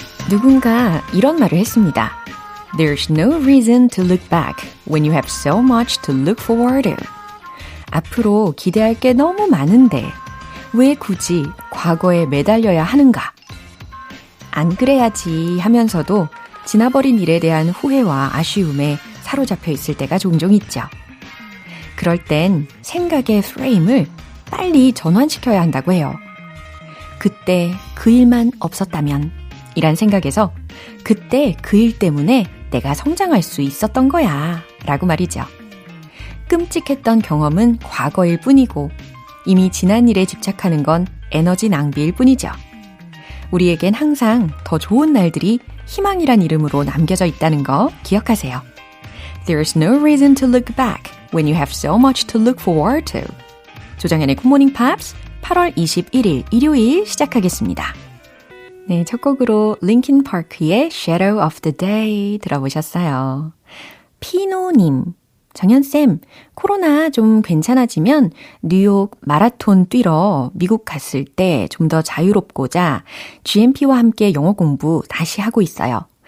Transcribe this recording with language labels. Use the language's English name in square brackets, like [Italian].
[Korean] 누군가 이런 말을 했습니다. [English] There's no reason to look back when you have so much to look forward to. [Korean] 앞으로 기대할 게 너무 많은데 왜 굳이 과거에 매달려야 하는가? 안 그래야지 하면서도 지나버린 일에 대한 후회와 아쉬움에 사로잡혀 있을 때가 종종 있죠. 그럴 땐 생각의 프레임을 빨리 전환시켜야 한다고 해요. 그때 그 일만 없었다면 이란 생각에서 그때 그 일 때문에 내가 성장할 수 있었던 거야 라고 말이죠. 끔찍했던 경험은 과거일 뿐이고 이미 지난 일에 집착하는 건 에너지 낭비일 뿐이죠. 우리에겐 항상 더 좋은 날들이 희망이란 이름으로 남겨져 있다는 거 기억하세요. [English] There's no reason to look back when you have so much to look forward to. [Korean] 조정연의 굿모닝 팝스 8월 21일 일요일 시작하겠습니다. 네, 첫 곡으로 링킨 파크의 Shadow of the Day 들어보셨어요. 피노님, 정연쌤, 코로나 좀 괜찮아지면 뉴욕 마라톤 뛰러 미국 갔을 때 좀 더 자유롭고자 GMP와 함께 영어 공부 다시 하고 있어요.